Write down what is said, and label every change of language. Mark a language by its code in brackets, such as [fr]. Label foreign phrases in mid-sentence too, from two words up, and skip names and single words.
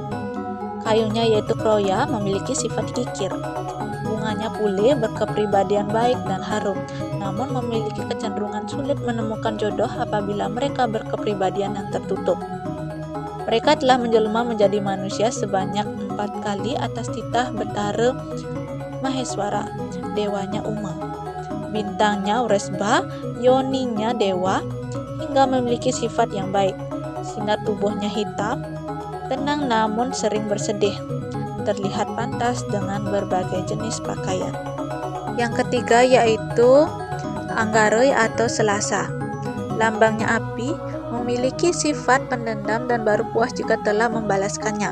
[id] Kayunya yaitu kroya, memiliki sifat kikir. Bunganya pule berkepribadian baik dan harum, namun memiliki kecenderungan sulit menemukan jodoh apabila mereka berkepribadian yang tertutup. Mereka telah menjelma menjadi manusia sebanyak 4 kali atas titah Betara Maheswara, dewanya Uma. Bintangnya Uresba, yoninya dewa, hingga memiliki sifat yang baik. Sinar tubuhnya hitam, tenang namun sering bersedih. Terlihat pantas dengan berbagai jenis pakaian. Yang ketiga yaitu Anggarai atau Selasa. Lambangnya api, memiliki sifat pendendam dan baru puas jika telah membalaskannya.